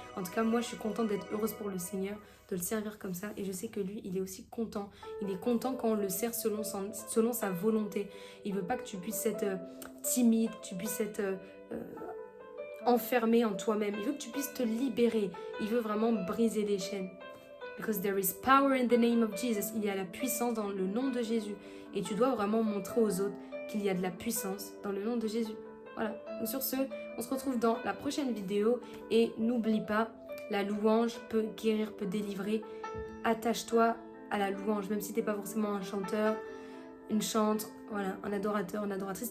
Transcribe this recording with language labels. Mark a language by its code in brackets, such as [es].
[fr] En tout cas, moi, je suis contente d'être heureuse pour le Seigneur, de le servir comme ça. Et je sais que lui, il est aussi content. Il est content quand on le sert selon sa volonté. Il veut pas que tu puisses être timide, que tu puisses être enfermé en toi-même. Il veut que tu puisses te libérer. Il veut vraiment briser les chaînes. [en] Because there is power in the name of Jesus. [fr] Il y a la puissance dans le nom de Jésus. Et tu dois vraiment montrer aux autres qu'il y a de la puissance dans le nom de Jésus. Voilà. Donc sur ce, on se retrouve dans la prochaine vidéo. Et n'oublie pas, la louange peut guérir, peut délivrer. Attache-toi à la louange. Même si tu n'es pas forcément un chanteur, une chante, voilà, un adorateur, une adoratrice.